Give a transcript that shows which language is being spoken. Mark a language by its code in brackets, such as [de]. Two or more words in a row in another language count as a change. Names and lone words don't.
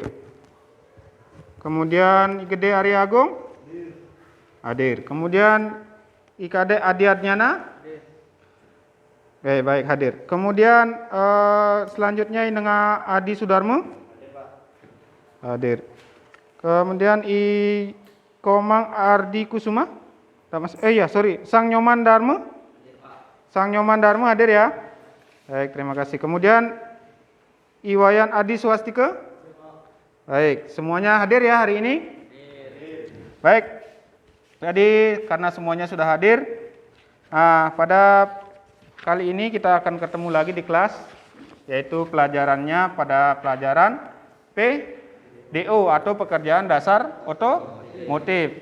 [id] Kemudian Igede Arya Agung? Hadir. Hadir. Kemudian IKD Adiatnyana? Hadir. Oke, baik, hadir. Kemudian selanjutnya Inenga Adi Sudarmo? Hadir, Pak. Hadir. Kemudian I Komang Ardi Kusuma? Sang Nyoman Dharma? Hadir, Pak. Sang Nyoman Dharma hadir ya? Baik, terima kasih. Kemudian Iwayan Adi Swastika? Hadir, Pak. Baik, semuanya hadir ya hari ini? Hadir. Baik. Jadi karena semuanya sudah hadir, pada kali ini kita akan ketemu lagi di kelas, yaitu pelajarannya pada pelajaran PDO atau pekerjaan dasar otomotif.